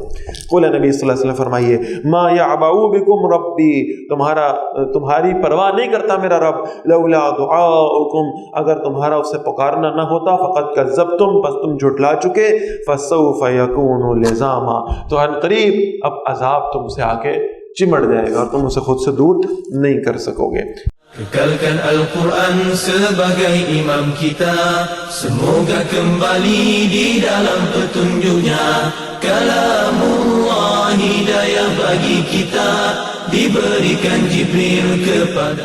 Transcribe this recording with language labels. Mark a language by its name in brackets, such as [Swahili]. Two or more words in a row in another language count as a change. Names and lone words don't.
[Urdu] قول نبی [Arabic] صلی اللہ علیہ وسلم [Urdu] فرمائیے, [Arabic] ما یعبأ بکم ربی, [Urdu] تمہاری پرواہ نہیں کرتا میرا رب. [Arabic] لولا دعاؤکم, [Urdu] اگر تمہارا اس سے پکارنا نہ ہوتا. [Arabic] فقد کذبتم, [Urdu] بس تم جھٹلا چکے. [Arabic] فسوف یکون لزاما, [Urdu] تو ان قریب اب عذاب تم سے آ کے چمٹ جائے گا اور تم اسے خود سے دور نہیں کر سکو گے. [Malay] Kekalkan Al-Quran sebagai imam kita, semoga kembali di dalam petunjuknya. Kalamullah hidayah bagi kita, diberikan Jibril kepada.